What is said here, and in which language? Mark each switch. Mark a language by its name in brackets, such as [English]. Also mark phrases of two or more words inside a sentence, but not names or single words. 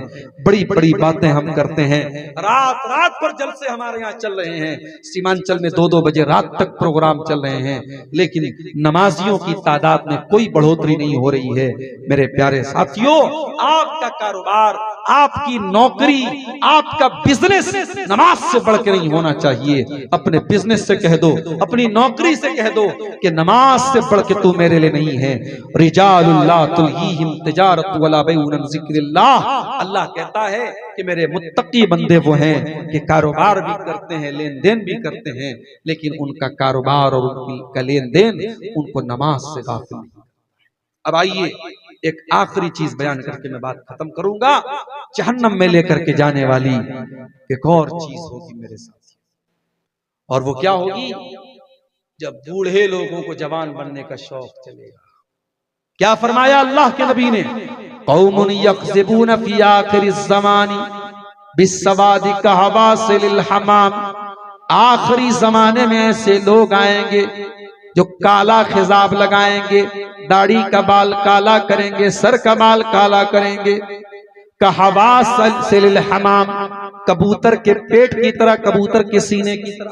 [Hindi] बड़ी बड़ी बातें हम करते हैं। रात रात पर जलसे हमारे यहाँ चल रहे हैं, सीमांचल में 2-2 बजे रात तक प्रोग्राम चल रहे हैं, लेकिन नमाजियों की तादाद में कोई बढ़ोतरी नहीं हो रही है। मेरे प्यारे साथियों, आपका कारोबार, आपकी नौकरी, आपका बिजनेस नमाज से बढ़ के नहीं होना चाहिए। अपने बिजनेस से कह दो, अपनी नौकरी से कह दो कि नमाज से बढ़ के तू मेरे लिए नहीं है। [Arabic] رجال الله تلهيهم تجارة ولا بيع عن ذكر الله. [Hindi] अल्लाह कहता है कि मेरे मुत्तकी बंदे वो हैं कि कारोबार भी करते हैं, लेन देन भी करते हैं, लेकिन उनका कारोबार और उनका लेन देन उनको नमाज से गाफिल नहीं। अब आइए एक आखिरी चीज बयान करके मैं बात खत्म करूंगा। जहन्नम में लेकर के जाने वाली एक और चीज होगी मेरे साथ, और वो क्या होगी? जब बूढ़े लोगों को जवान बनने का शौक चलेगा। क्या फरमाया अल्लाह के नबी ने? [Arabic] قوم يخضبون في آخر الزمان بالسواد كحواصل الحمام. [Hindi] आखिरी जमाने में ऐसे लोग आएंगे जो काला खिजाब लगाएंगे, दाढ़ी का बाल काला करेंगे, सर का बाल काला करेंगे। [Arabic] كحواصل الحمام, [Hindi] कबूतर के पेट की तरह, कबूतर के सीने की तरह।